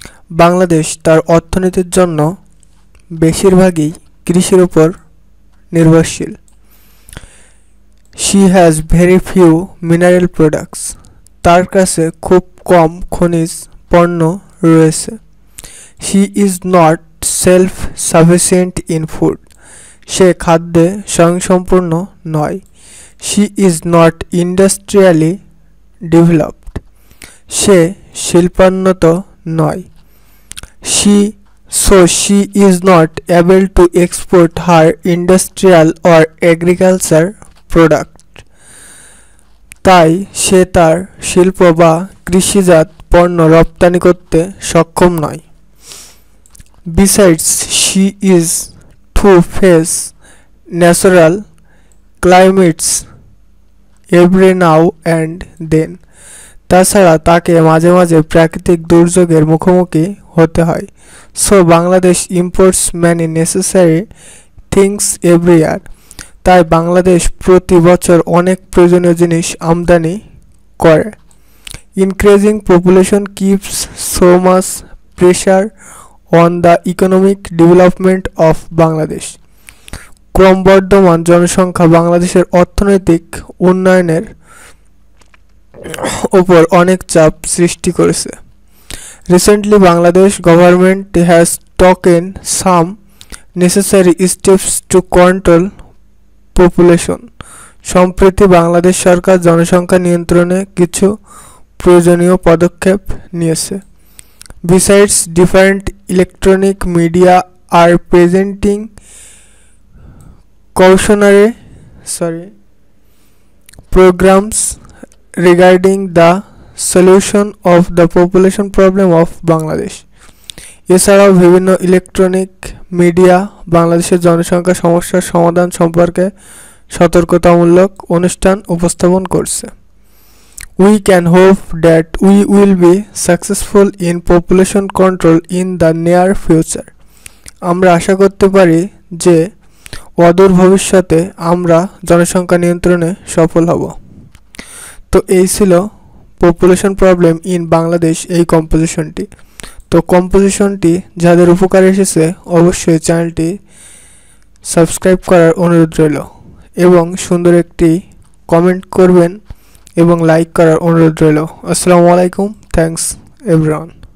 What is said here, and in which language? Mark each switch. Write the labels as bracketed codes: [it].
[bn] বাংলাদেশ তার অর্থনীতির জন্য বেশিরভাগই কৃষির উপর নির্ভরশীল। [en] She has very few mineral products. [bn] তার কাছে খুব কম খনিজ পণ্য রয়েছে। [en] She is not self-sufficient in food. [bn] সে খাদ্যে স্বয়ংসম্পূর্ণ নয়। [en] She is not industrially developed. [bn] সে শিল্পান্বিত নয়। [en] She is not able to export her industrial or agriculture product. [bn] তাই সে তার শিল্প বা কৃষিজাত পণ্য রপ্তানি করতে সক্ষম নয়। [en] Besides, she is to face natural climates every now and then. [bn] তাছাড়া তাকে মাঝে মাঝে প্রাকৃতিক দুর্যোগের মুখোমুখি হতে হয়। [en] So Bangladesh imports many necessary things every year. [bn] তাই বাংলাদেশ প্রতি বছর অনেক প্রয়োজনীয় জিনিস আমদানি করে। [en] Increasing population keeps so much pressure on the economic development of Bangladesh. [bn] ক্রমবর্ধমান জনসংখ্যা বাংলাদেশের অর্থনৈতিক উন্নয়নের উপর অনেক চাপ সৃষ্টি করেছে। [en] Recently Bangladesh government has taken some necessary steps to control population. [bn] সম্প্রতি বাংলাদেশ সরকার জনসংখ্যা নিয়ন্ত্রণে কিছু প্রয়োজনীয় পদক্ষেপ নিয়েছে। [en] Besides, different electronic media are presenting cautionary programs regarding the solution of the population problem of Bangladesh. [bn] এছাড়াও বিভিন্ন ইলেকট্রনিক মিডিয়া বাংলাদেশের জনসংখ্যা সমস্যার সমাধান সম্পর্কে সতর্কতামূলক অনুষ্ঠান উপস্থাপন করছে। [en] We can hope that we will be successful in population control in the near future. [bn] আমরা আশা করতে পারি যে অদূর ভবিষ্যতে আমরা জনসংখ্যা নিয়ন্ত্রণে সফল হব। তো এই ছিল [en] population problem in Bangladesh [bn] এই কম্পোজিশনটি। তো কম্পোজিশনটি যাদের উপকারে এসেছে অবশ্যই চ্যানেলটি সাবস্ক্রাইব করার অনুরোধ রইল এবং সুন্দর একটি কমেন্ট করবেন এবং লাইক করার অনুরোধ রইল। আসসালামু আলাইকুম, [en] Thanks everyone.